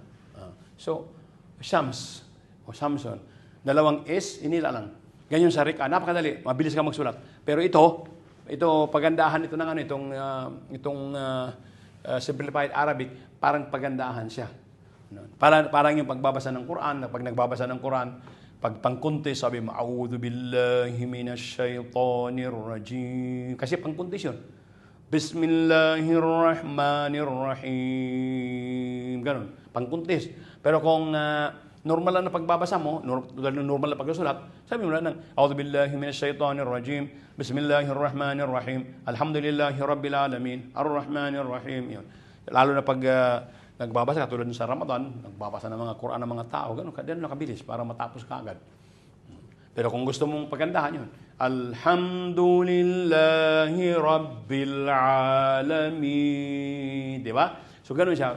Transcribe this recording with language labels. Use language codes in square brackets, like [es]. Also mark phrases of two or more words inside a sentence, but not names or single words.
[tl] So, Shams, o Samson, dalawang S, inila lang. Ganyan sa Riq'ah, napakadali, mabilis ka magsulat. Pero ito pagandahan ito ng itong Simplified Arabic, parang pagandahan siya. Parang yung pagbabasa ng Quran, pag nagbabasa ng Quran, pag pangkuntis, sabi mo, [ar] أعوذ بالله من الشيطان الرجيم. [tl] Kasi pangkuntis yun. [ar] بسم الله الرحمن الرحيم. [tl] Ganun, pangkuntis. Pero kung normal lang na pagbabasa mo, normal na pagsusulat, sabi mo lang, [ar] أعوذ بالله من الشيطان الرجيم. بسم الله الرحمن الرحيم. الحمد لله رب العالمين. الرحمن الرحيم. Yun. [tl] Lalo na pag nagbabasa, katulad sa Ramadan, nagbabasa ng mga Quran ng mga tao, ganun nakabilis para matapos ka agad. Pero kung gusto mong pagandahan yun, [ar] الحمد لله رب العالمين. [tl] Di ba? So, ganun siya.